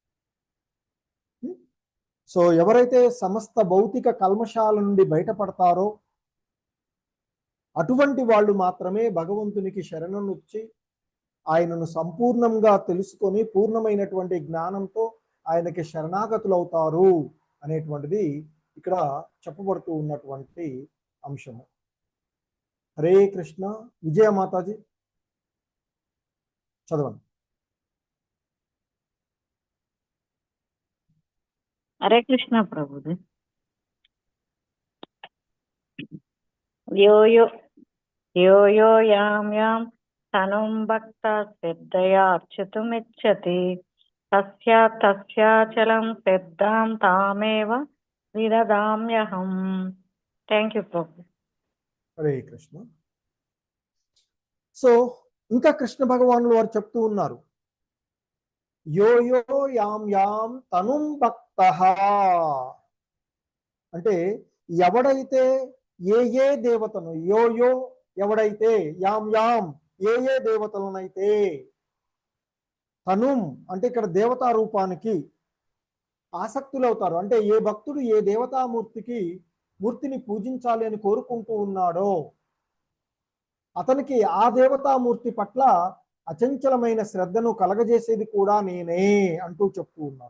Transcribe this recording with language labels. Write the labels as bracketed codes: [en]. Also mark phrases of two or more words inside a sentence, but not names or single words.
[te] సో ఎవరైతే సమస్త భౌతిక కల్మషాల నుండి బయటపడతారో అటువంటి వాళ్ళు మాత్రమే భగవంతునికి శరణునొచ్చి ఆయనను సంపూర్ణంగా తెలుసుకొని పూర్ణమైనటువంటి జ్ఞానంతో ఆయనకి శరణాగతులు అవుతారు అనేటువంటిది ఇక్కడ చెప్పబడుతూ ఉన్నటువంటి అంశము. హరే కృష్ణ. విజయ మాతాజీ చదవండి. హరే కృష్ణ ప్రభుజీ. [sa] यो यो यो यो यां यां तनुं भक्ता श्रद्धयार्चितुमिच्छति तस्याचलं श्रद्धां तामेव विददाम्यहम्. [en] thank you ప్రభు. [te] హరే కృష్ణ. సో ఇంకా కృష్ణ భగవానులు వారు చెప్తూ ఉన్నారు, [sa] यो यो यां यां तनुं भक्तः [te] అంటే ఎవడైతే ఏ ఏ దేవతను, [sa] यो यो [te] ఎవడైతే, [sa] यां यां [te] ఏ ఏ దేవతలనైతే, తనుం అంటే ఇక్కడ దేవతా రూపానికి ఆసక్తులవుతారు, అంటే ఏ భక్తుడు ఏ మూర్తిని పూజించాలి అని కోరుకుంటూ ఉన్నాడో అతనికి ఆ దేవతామూర్తి పట్ల అచంచలమైన శ్రద్ధను కలగజేసేది కూడా నేనే అంటూ చెప్తూ ఉన్నారు.